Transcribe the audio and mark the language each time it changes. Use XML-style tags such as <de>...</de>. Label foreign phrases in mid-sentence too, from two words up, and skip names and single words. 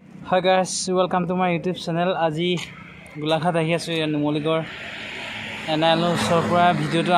<en>Hi guys, welcome to my YouTube channel.</en> <as>Aji Golaghat ahi asu Numaligarh Nrl পৰা ভিডিওটো</as>